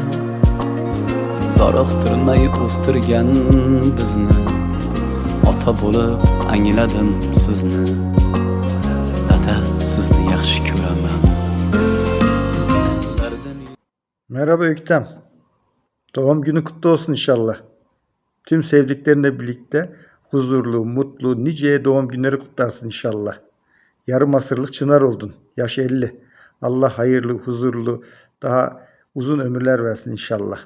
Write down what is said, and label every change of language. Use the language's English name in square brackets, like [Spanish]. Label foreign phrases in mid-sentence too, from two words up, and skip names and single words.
[Uzbek] zoriqtirmay o'stirgan bizni ota bo'lib angladim sizni dada sizni yaxshi ko'raman [Turkish] Merhaba Öktem. Doğum günü kutlu olsun inşallah. Tüm sevdiklerinle birlikte huzurlu, mutlu, nice doğum günleri kutlarsın inşallah. Yarım asırlık çınar oldun. Yaş 50. Allah hayırlı, huzurlu, daha uzun ömürler versin inşallah.